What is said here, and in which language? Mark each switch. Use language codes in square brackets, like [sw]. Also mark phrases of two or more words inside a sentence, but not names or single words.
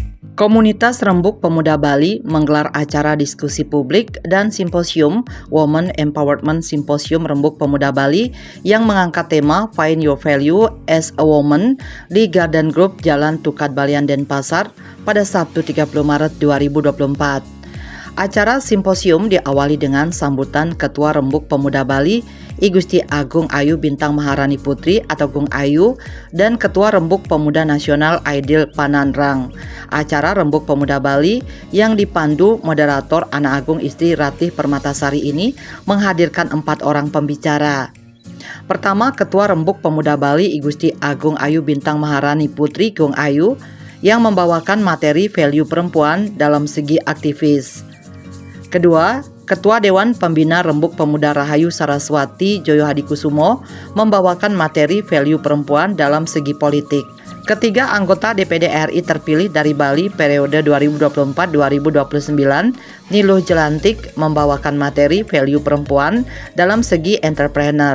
[id] Komunitas Rembuk Pemuda Bali menggelar acara diskusi publik dan simposium Women Empowerment Symposium Rembuk Pemuda Bali yang mengangkat tema Find Your Value as a Woman di Garden Group Jalan Tukat Balian Denpasar pada Sabtu 30 Maret 2024. Acara simposium diawali dengan sambutan Ketua Rembuk Pemuda Bali I Gusti Agung Ayu Bintang Maharani Putri atau Gung Ayu dan Ketua Rembuk Pemuda Nasional Aidil Panandrang. Acara Rembuk Pemuda Bali yang dipandu moderator Ana Agung Istri Ratih Permatasari ini menghadirkan 4 orang pembicara. Pertama, Ketua Rembuk Pemuda Bali I Gusti Agung Ayu Bintang Maharani Putri Gung Ayu yang membawakan materi value perempuan dalam segi aktivis. Kedua, Ketua Dewan Pembina Rembuk Pemuda Rahayu Saraswati Joyo Hadikusumo membawakan materi value perempuan dalam segi politik. Ketiga, anggota DPD RI terpilih dari Bali periode 2024-2029 Niluh Jelantik membawakan materi value perempuan dalam segi entrepreneur.